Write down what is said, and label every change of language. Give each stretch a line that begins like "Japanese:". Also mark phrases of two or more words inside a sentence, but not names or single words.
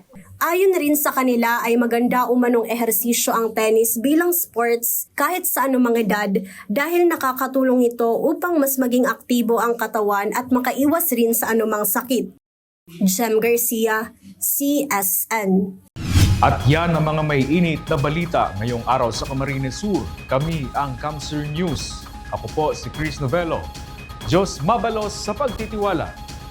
Filipino: Ayon rin sa kanila ay maganda umanong ehersisyo ang tennis bilang sports kahit sa anumang edad dahil nakakatulong ito upang mas maging aktibo ang katawan at makaiwas rin sa anumang sakit. Jem Garcia, CSN. At yan ang mga may init na balita ngayong araw sa Camarines Sur. Kami ang Camsur News. Ako po si Chris Novello.
Bikol: Diyos mabalos
Filipino: sa pagtitiwala.